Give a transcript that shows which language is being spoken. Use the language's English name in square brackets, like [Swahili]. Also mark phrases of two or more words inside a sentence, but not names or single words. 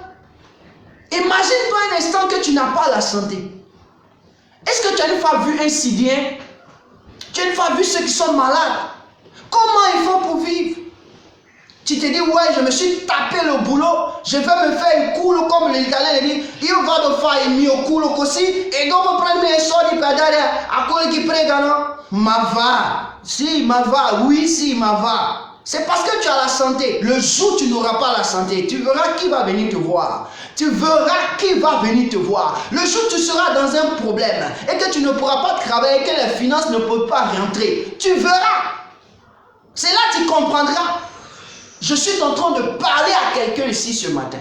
[French] Imagine-toi un instant que tu n'as pas la santé. Est-ce que tu as une fois vu un Sydien? Tu as une fois vu ceux qui sont malades? Comment ils font pour vivre? Tu te dis, ouais, je me suis tapé le boulot, je vais me faire un culo comme l'Italien dit, [Italian] io vado a fare il mio culo così e dopo prendere i soldi per dare a quelli che pregano? Ma va, si, ma va, oui, si, ma va. [French] C'est parce que tu as la santé. Le jour où tu n'auras pas la santé, tu verras qui va venir te voir. Tu verras qui va venir te voir. Le jour où tu seras dans un problème et que tu ne pourras pas travailler, que les finances ne peuvent pas rentrer, tu verras. C'est là que tu comprendras. Je suis en train de parler à quelqu'un ici ce matin.